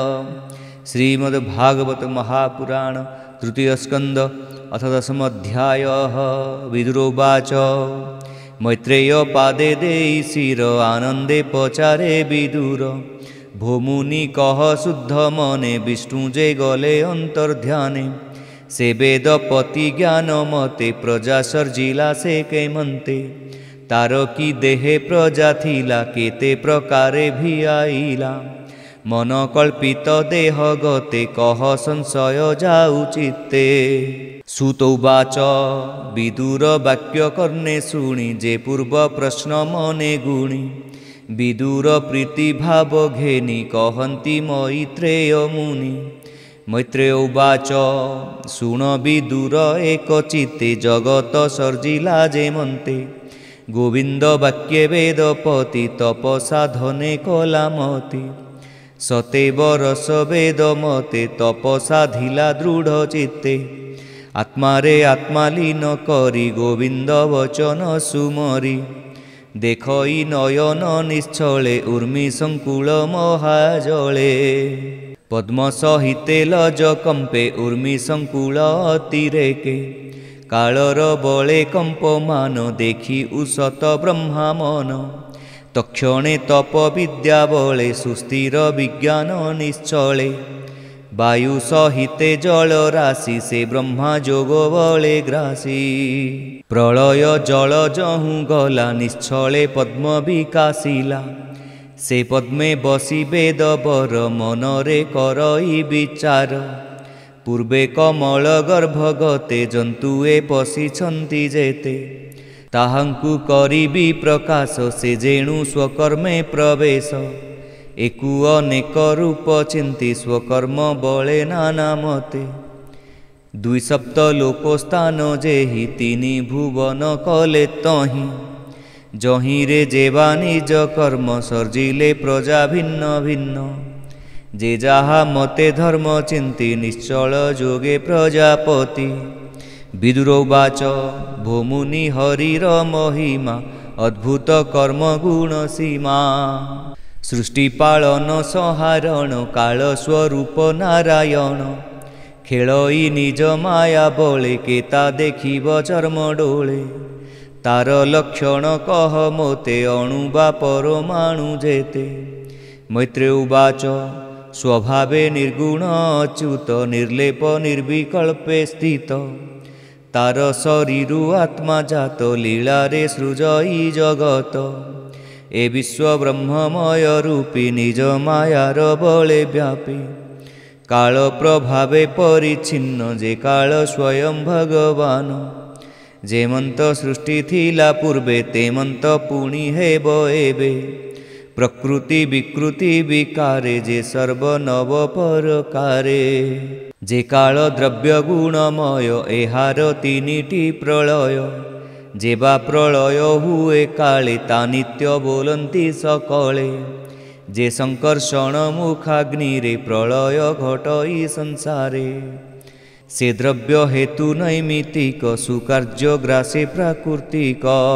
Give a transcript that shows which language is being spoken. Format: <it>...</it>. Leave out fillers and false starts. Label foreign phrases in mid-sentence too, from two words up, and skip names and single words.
<or>ଶ୍ରୀମଦ୍ଭାଗବତ ମହାପୁରାଣ ତୃତୀୟ ସ୍କନ୍ଧ ଅଥ ଦଶମୋଽଧ୍ୟାୟଃ। ବିଦୁରୋବାଚ ମୈତ୍ରେୟ ପାଦେ ଦେଇ ଶିର ଆନନ୍ଦେ ପଚାରେ ବିଦୁର। ଭୋମୁନି କହ ଶୁଦ୍ଧ ମନେ ବିଷ୍ଣୁ ଯେ ଗଲେ ଅନ୍ତର୍ଧ୍ୟାନେ। ସେ ବେଦପତି ଜ୍ଞାନ ମତେ ପ୍ରଜା ସର୍ଜିଲା ସେ କେମନ୍ତେ। ତାର କି ଦେହେ ପ୍ରଜା ଥିଲା କେତେ ପ୍ରକାରେ ଭି ଆଇଲା। ମନ କଳ୍ପିତ ଦେହ ଗତେ କହ ସଂଶୟ ଯାଉ ଚିତ୍ତେ। ସୂତଉବାଚ ବିଦୁର ବାକ୍ୟ କର୍ଣ୍ଣେ ଶୁଣି ଯେ ପୂର୍ବ ପ୍ରଶ୍ନ ମନେ ଗୁଣି। ବିଦୁର ପ୍ରୀତି ଭାବ ଘେନି କହନ୍ତି ମୈତ୍ରେୟ ମୁନି। ମୈତ୍ରେୟ ଉବାଚ ଶୁଣ ବିଦୁର ଏକ ଚିତ୍ତେ ଜଗତ ସର୍ଜିଲା ଯେ ମନ୍ତେ। ଗୋବିନ୍ଦ ବାକ୍ୟେ ବେଦପତି ତପସାଧନେ କଲାମତି। ସତେବ ରସ ବେଦ ମତେ ତପସାଧିଲା ଦୃଢ଼ ଚିତ୍ତେ। ଆତ୍ମାରେ ଆତ୍ମାଲୀନ କରି ଗୋବିନ୍ଦ ବଚନ ସୁମରି। ଦେଖଇ ନୟନ ନିଶ୍ଚଳେ ଊର୍ମି ସଙ୍କୁଳ ମହାଜଳେ। ପଦ୍ମ ସହିତେ ଲଜ କମ୍ପେ ଊର୍ମି ସଙ୍କୁଳ ଅତିରେକେ। କାଳର ବଳେ କମ୍ପମାନ ଦେଖି ଉସତ ବ୍ରହ୍ମା ମନ। ତକ୍ଷଣେ ତପ ବିଦ୍ୟା ବଳେ ସୁସ୍ଥିର ବିଜ୍ଞାନ ନିଶ୍ଚଳେ। ବାୟୁ ସହିତେ ଜଳ ରାଶି ସେ ବ୍ରହ୍ମା ଯୋଗ ବଳେ ଗ୍ରାସି। ପ୍ରଳୟ ଜଳ ଯହୁ ଗଲା ନିଶ୍ଚଳେ ପଦ୍ମ ବିକାଶିଲା। ସେ ପଦ୍ମେ ବସି ବେଦ ବର ମନରେ କରଇ ବିଚାର। ପୂର୍ବେ କମଳ ଗର୍ଭଗତେ ଜନ୍ତୁଏ ପଶିଛନ୍ତି ଯେତେ। ତାହାଙ୍କୁ କରିବି ପ୍ରକାଶ ସେ ଯେଣୁ ସ୍ୱକର୍ମେ ପ୍ରବେଶ। ଏକୁ ଅନେକ ରୂପ ଚିନ୍ତି ସ୍ୱକର୍ମ ବଳେ ନାନା ମତେ। ଦ୍ୱିସପ୍ତ ଲୋକସ୍ଥାନ ଯେହି ତିନି ଭୁବନ କଲେ ତହିଁ। ଯହିଁ ରେ ଯେବା ନିଜ କର୍ମ ସର୍ଜିଲେ ପ୍ରଜା ଭିନ୍ନ ଭିନ୍ନ। ଯେ ଯହା ମତେ ଧର୍ମ ଚିନ୍ତି ନିଶ୍ଚଳ ଯୋଗେ ପ୍ରଜାପତି। ବିଦୁରୋବାଚ ଭୋମୁନି ହରିର ମହିମା ଅଦ୍ଭୁତ କର୍ମ ଗୁଣ ସୀମା। ସୃଷ୍ଟି ପାଳନ ସଂହାରଣ କାଳ ସ୍ୱରୂପ ନାରାୟଣ। ଖେଳଇ ନିଜ ମାୟା ବଳେ କେତା ଦେଖିବ ଚର୍ମ ଡୋଳେ। ତାର ଲକ୍ଷଣ କହ ମୋତେ ଅଣୁବା ପରମାଣୁ ଯେତେ। ମୈତ୍ରେୟ ଉବାଚ ସ୍ୱଭାବେ ନିର୍ଗୁଣ ଅଚ୍ୟୁତ ନିର୍ଲେପ ନିର୍ବିକଳ୍ପେ ସ୍ଥିତ। ତାର ଶରୀରୁ ଆତ୍ମା ଜାତ ଲୀଳା ରେ ସୃଜଇ ଜଗତ। ଏ ବିଶ୍ୱ ବ୍ରହ୍ମମୟ ରୂପୀ ନିଜ ମାୟାର ବଳେ ବ୍ୟାପୀ। କାଳ ପ୍ରଭାବେ ପରିଚ୍ଛିନ୍ନ ଯେ କାଳ ସ୍ୱୟଂ ଭଗବାନ। ଯେମନ୍ତ ସୃଷ୍ଟି ଥିଲା ପୂର୍ବେ ତେମନ୍ତ ପୁଣି ହେବ ଏବେ। ପ୍ରକୃତି ବିକୃତି ବିକାରେ ଯେ ସର୍ବ ନବ ପରକାରେ। ଯେ କାଳ ଦ୍ରବ୍ୟ ଗୁଣମୟ ଏହାର ତିନିଟି ପ୍ରଳୟ। ଯେବା ପ୍ରଳୟ ହୁଏ କାଳେ ତା ନିତ୍ୟ ବୋଲନ୍ତି ସକଳେ। ଯେ ସଙ୍କର୍ଷଣ ମୁଖାଗ୍ନି ରେ ପ୍ରଳୟ ଘଟଇ ସଂସାରେ। ସେ ଦ୍ରବ୍ୟ ହେତୁ ନୈମିତିକ ସୁକାର୍ଯ୍ୟ ଗ୍ରାସେ ପ୍ରାକୃତିକ।</or>